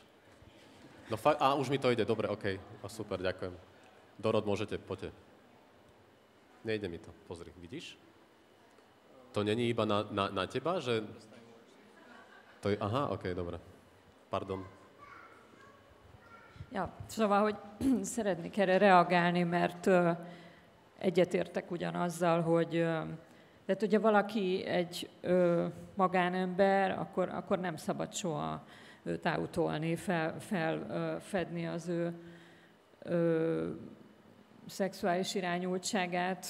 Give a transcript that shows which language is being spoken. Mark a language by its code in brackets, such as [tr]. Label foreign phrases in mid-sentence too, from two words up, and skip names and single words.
[sk] No už mi to ide, dobre, okej. Super, ďakujem. Dorot, poďte. Nejde mi to, pozri, vidíš? To není iba na teba, že... To je, okej, dobre. Pardon. [hu] Ja, szóval, hogy szeretnék erre reagálni, mert egyetértek ugyanazzal, hogy tehát, hogyha valaki egy magánember, akkor nem szabad soha őt outolni, felfedni az ő szexuális irányultságát.